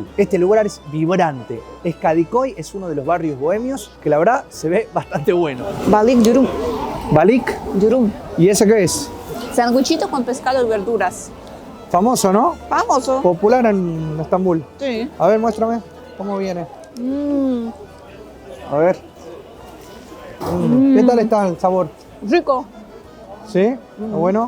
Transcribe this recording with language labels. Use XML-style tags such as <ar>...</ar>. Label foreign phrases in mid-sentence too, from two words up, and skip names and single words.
<es>Este lugar es vibrante. Kadıköy es uno de los barrios bohemios que la verdad se ve bastante bueno.</es> <tr>Balık dürüm.</tr> <es>¿Balik? Dürüm. ¿Y ese qué es? Sanguchito con pescado y verduras. Famoso, ¿no? Famoso. Popular en Estambul. Sí. A ver, muéstrame cómo viene. A ver. ¿Qué tal está el sabor? Rico. ¿Sí? ¿Está bueno?</es>